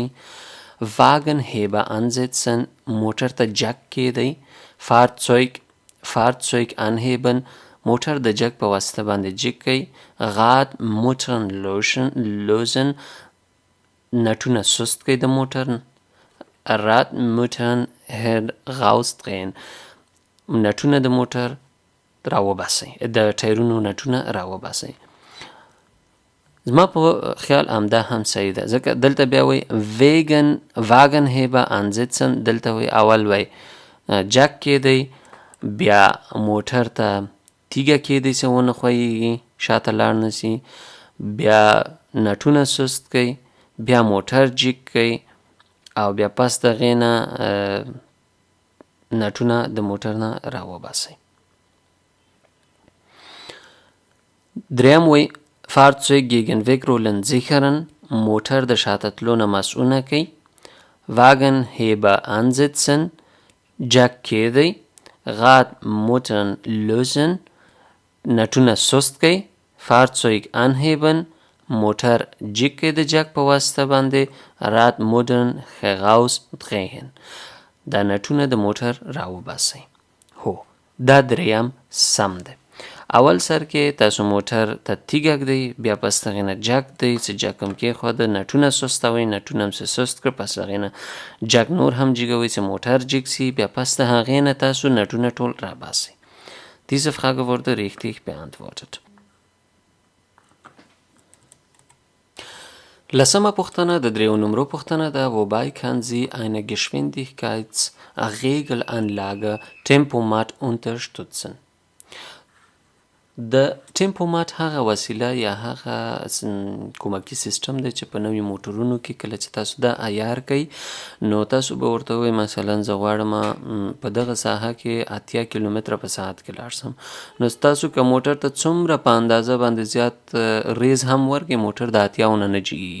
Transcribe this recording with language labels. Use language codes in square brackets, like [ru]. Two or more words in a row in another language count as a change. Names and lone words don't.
[de] Wagenheber ansetzen. [ps] موټر ته جک کېږدئ. [de] Fahrzeug anheben. [ps] موټر د جک په واسطه باندې جک کړئ. [de] Rad Muttern lösen. [ps] نټونه سست کړئ د موټر. [de] Rad Muttern herausdrehen. [ps] نټونه د موټر راوباسئ، د ټایرونو نټونه راوباسئ. زما په خیال همدا هم صحیح ده، ځکه دلته بیا وایي [de] Wagenheber ansetzen, [ps] دلته وایي اول وایي جک کېدی، بیا موټر ته تیږه کېدی چې ونه ښویېږي، شاته لاړ نه سي، بیا نټونه سست کوي، بیا موټر جیک کوي او بیا پس د هغې نه نټونه د موټر نه راوباسئ. دریم وایي [de] Fahrzeug gegen Wegrollen sichern، [ps] موټر د شاته تلو نه مسؤونه کوي. [de] Wagenheber ansetzen، [ps] جک کېدی. [de] Rad Muttern lösen، [ps] نټونه سست کوي. [de] Fahrzeug anheben، [ps] موټر جیک کوي د جک په واسطه باندې. [de] Rad Muttern herausdrehen، [ps] دا نټونه د موټر راوباسئ. هو دا دریم سم دی. اول سر کې تاسو موټر ته تیږه ږدئ، بیا پس د هغې نه جک دی چې جک هم کېښوده، نټونه سستوئ، نټونه هم سست کړه، پس د هغې نه جک نور هم جیږوئ چې موټر جیک سي، بیا پس د هغې نه تاسو نټونه ټول راباسئ. [de] Diese Frage wurde richtig beantwortet. [ps] لسمه پوښتنه د دریو نمرو پوښتنه ده. [de] Wobei kann sie eine Geschwindigkeitsregelanlage Tempomat unterstützen؟ [ps] د ټیمپومات هغه وسیله یا هغه کومکي سیستم دی چې په نوي موټرونو کې کله چې تاسو دا عیار کوئ نو تاسو به ورته ووایئ مثلا زه غواړم په دغه ساحه کې 80 کیلومتره په ساعت کې لاړ شم، نو تاسو که موټر ته څومره په اندازه باندې زیات ریز هم ورکړئ موټر د 80 نه جګیږي.